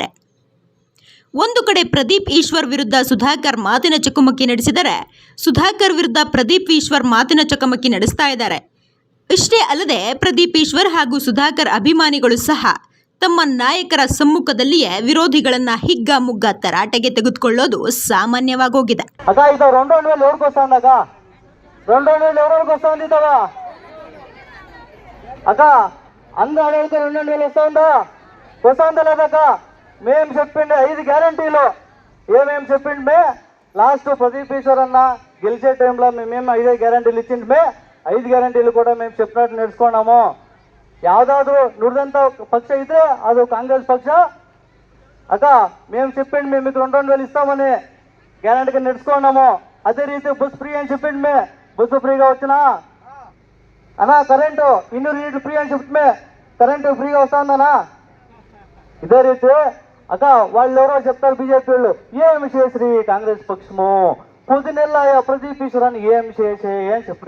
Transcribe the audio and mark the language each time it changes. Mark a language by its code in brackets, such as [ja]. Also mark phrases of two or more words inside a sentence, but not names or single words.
[kn] ಒಂದು ಕಡೆ ಪ್ರದೀಪ್ ಈಶ್ವರ್ ವಿರುದ್ಧ ಸುಧಾಕರ್ ಮಾತಿನ ಚಕಮಕಿ ನಡೆಸಿದರೆ, ಸುಧಾಕರ್ ವಿರುದ್ಧ ಪ್ರದೀಪ್ ಈಶ್ವರ್ ಮಾತಿನ ಚಕಮಕಿ ನಡೆಸ್ತಾ ಇದ್ದಾರೆ. ಇಷ್ಟೇ ಅಲ್ಲದೆ ಪ್ರದೀಪ್ ಈಶ್ವರ್ ಹಾಗೂ ಸುಧಾಕರ್ ಅಭಿಮಾನಿಗಳು ಸಹ ತಮ್ಮ ನಾಯಕರ ಸಮ್ಮುಖದಲ್ಲಿಯೇ ವಿರೋಧಿಗಳನ್ನ ಹಿಗ್ಗಾಮುಗ್ಗಾ ತರಾಟೆಗೆ ತೆಗೆದುಕೊಳ್ಳೋದು ಸಾಮಾನ್ಯವಾಗೋಗಿದೆ. [te] మేము చెప్పిండే 5 గ్యారంటీలు ఏమేమి చెప్పిండే లాస్ట్ ప్రదీప్ ఈశ్వర్ అన్న గెలిచే టైంలో మేము 5 గ్యారంటీలు ఇచ్చిండే 5 గ్యారంటీలు కూడా మేము చెప్పినట్టు నేర్చుకున్నాము. [kn] ಯಾವುದಾದ್ರೂ ನುಡಿದಂಥ ಪಕ್ಷ ಇದ್ರೆ ಅದು ಕಾಂಗ್ರೆಸ್ ಪಕ್ಷ. [te] ಅಕ್ಕ మేము చెప్పిండి మేము మీకు 2,000 ఇస్తామని గ్యారంటీగా నడుచుకున్నాము. అదే రీతి [en] bus free [te] అని చెప్పిండి బస్సు ఫ్రీగా వచ్చినా అన్నా, కరెంటు 200 [en] units free [te] అని చెప్తే కరెంటు ఫ్రీగా వస్తుందన్నా. ఇదే రీతి అక్క వాళ్ళు ఎవరో చెప్తారు బీజేపీ వాళ్ళు, ఏమి చేసి కాంగ్రెస్ పక్షము కొద్ది నెల ప్రదీప్ ఈశ్వరాన్ని ఏమి చేసే అని చెప్పే.